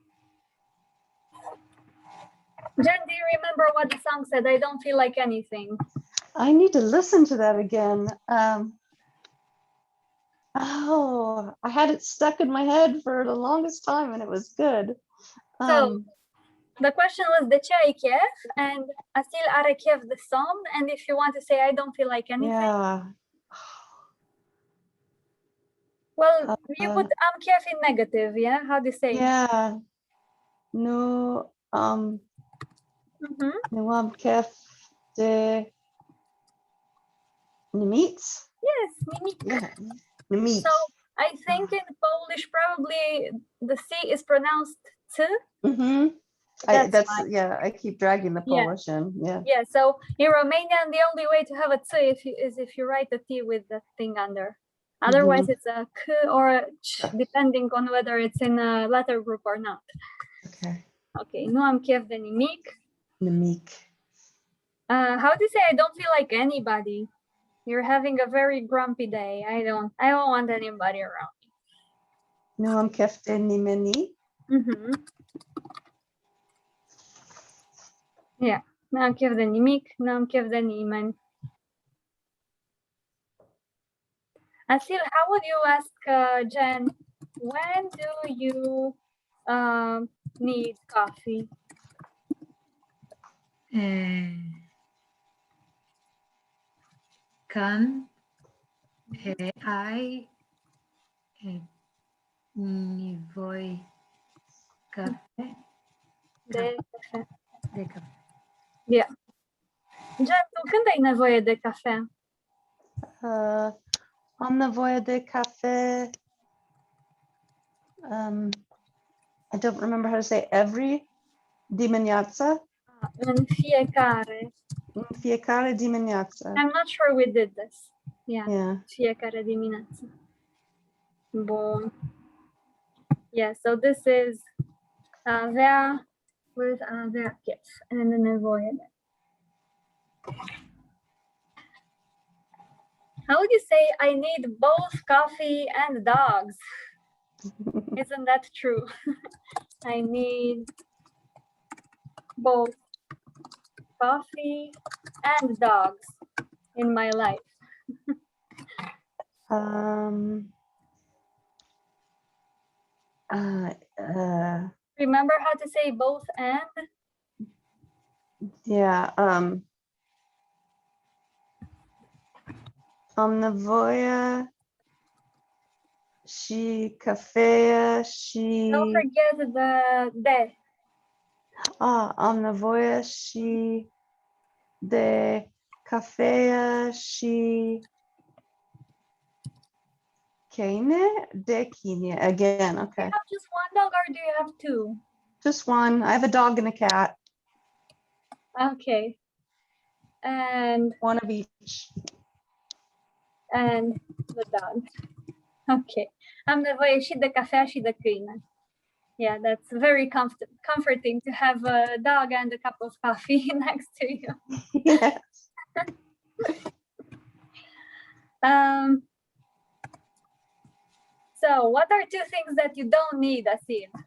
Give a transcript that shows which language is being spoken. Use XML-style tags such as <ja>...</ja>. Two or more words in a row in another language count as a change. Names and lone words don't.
<en>Jen, do you remember what the song said? I don't feel like anything. I need to listen to that again. Oh, I had it stuck in my head for the longest time and it was good. So the question was</en> <ro>de ce ai chef,</ro> <en>and Asil</en> <ro>are chef</ro> <en>the song, and if you want to say I don't feel like anything, yeah. well, you put</en> <ro>am chef</ro> <en>in negative, yeah? How do you say? Yeah. No,</en> <ro>nu am chef de nimic.</ro> <en>Yes, nimic. Yeah, nimic. So I think in Polish, probably the C is pronounced t. Mm-hmm. That's fine. Yeah, I keep dragging the Yeah. Polish in. Yeah. Yeah, so in Romanian, the only way to have a t is if you write the T with the thing under. Otherwise, it's a k or a ch, depending on whether it's in a letter group or not. Okay.</en> <ro>Okay, nu am chef de nimic. Nimic.</ro> <en>How do you say I don't feel like anybody? You're having a very grumpy day. I don't want anybody around.</en> <ro>Nu am chef de nimeni. Yeah, nu am chef de nimic, nu am chef de nimeni.</ro> <en>Asil, how would you ask Jen, when do you need coffee?</en> <ro>Can I nevoie café? De cafea. De café.</ro> <en>Yeah.</en> <ro>Jen, tu când ai nevoie de cafea? Am nevoie de cafe.</ro> <en>I don't remember how to say every dimineața.</en> <ro>În fiecare. În fiecare dimineață.</ro> <en>I'm not sure we did this. Yeah. Yeah.</en> <ro>Fiecare dimineață. Bun.</ro> <en>Yeah, so this is avea with</en> <ro>avea chef</ro> <en>and</en> <ro>nevoie de.</ro> <en>How would you say I need both coffee and dogs? Isn't that true? I need both coffee and dogs in my life. Remember how to say both and? Yeah.</en> <ro>Am nevoie și cafea și...</ro> <en>Don't forget the de.</en> <ro>Am nevoie și de cafea și câine? De câine.</ro> <en>Again, Do okay. you have just one dog or do you have two? Just one. I have a dog and a cat. Okay. And One of each. and the dog. Okay.</en> <ro>Am nevoie și de cafea și de câine.</ro> <en>Yeah, that's very comforting to have a dog and a cup of coffee next to you. Yes. So what are two things that you don't need, Asil?</en>